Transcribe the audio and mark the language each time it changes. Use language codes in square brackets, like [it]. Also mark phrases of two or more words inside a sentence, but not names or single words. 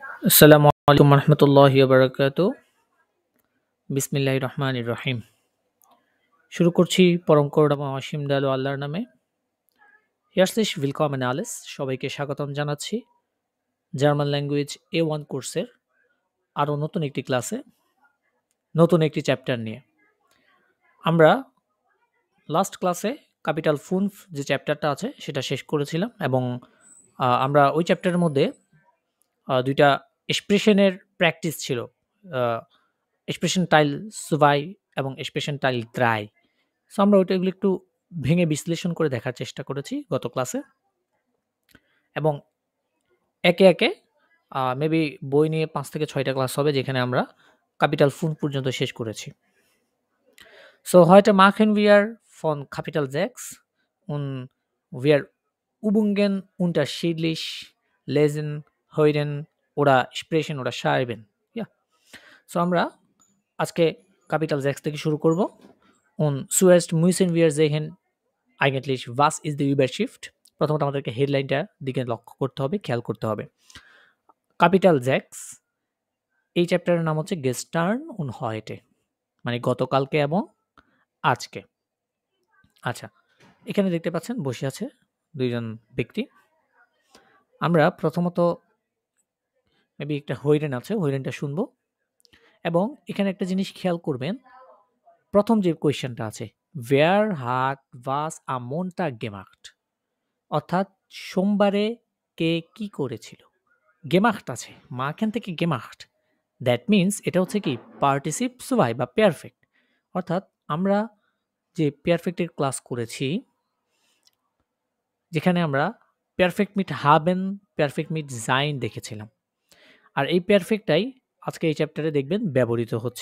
[ar] السلام عليكم رحمة الله بركاته. بسم الله الرحمن الرحيم. [bn] শুরু করছি পরম করুণা অসীম দয়ালু আল্লাহর নামে। [de] ইয়ার্সিস willkommen alles, [bn] সবাইকে স্বাগতম জানাচ্ছি [en] German language [bn] A1 কোর্সের আরও নতুন একটি ক্লাসে, নতুন একটি চ্যাপ্টার নিয়ে। আমরা [en] last class [de] Kapitel fünf [bn] যে চ্যাপ্টারটা আছে সেটা শেষ করেছিলাম এবং আমরা ওই চ্যাপ্টারের মধ্যে দুইটা এক্সপ্রেশনের প্র্যাকটিস ছিল। এক্সপ্রেশন [de] Teil zwei [bn] এবং এক্সপ্রেশন [de] Teil drei. [bn] সো আমরা ওইটাগুলো একটু ভেঙে বিশ্লেষণ করে দেখার চেষ্টা করেছি গত ক্লাসে এবং একে একে মেবি বই নিয়ে 5 থেকে 6টা ক্লাস হবে যেখানে আমরা [de] Kapitel fünf [bn] পর্যন্ত শেষ করেছি। [de] সো heute machen wir von Kapital 6 und wir übungen unterschiedlich lesen, hören oder sprechen oder schreiben. Ja. [bn] সো আমরা আজকে ক্যাপিটাল 6 থেকে শুরু করব। [de] Und zuerst müssen wir sehen eigentlich was ist die Überschrift? [bn] প্রথমত আমাদেরকে হেডলাইনটা দিকে লক্ষ্য করতে হবে, খেয়াল করতে হবে। ক্যাপিটাল 6 এই চ্যাপ্টারের নাম হচ্ছে [de] gestern und heute, [bn] মানে গতকালকে এবং আজকে। আচ্ছা, এখানে দেখতে পাচ্ছেন বসে আছে দুইজন ব্যক্তি। আমরা প্রথমত মেবি একটা হইরেন আছে, হইরেনটা শুনবো এবং এখানে একটা জিনিস খেয়াল করবেন। প্রথম যে কোয়েশ্চেনটা আছে, [de] wer hat was am Montag gemacht? [bn] অর্থাৎ সোমবারে কে কি করেছিল? গেমাখট আছে, মাখান থেকে গেমাখট, [en] that means [bn] এটা হচ্ছে কি [de] Partizip zwei [bn] বা পারফেক্ট। অর্থাৎ আমরা যে পারফেক্টের ক্লাস করেছি যেখানে আমরা [de] Perfekt mit haben, Perfekt mit sein [bn] দেখেছিলাম, আর এই পারফেক্টটাই আজকে এই চ্যাপ্টারে দেখবেন ব্যবহৃত হচ্ছে।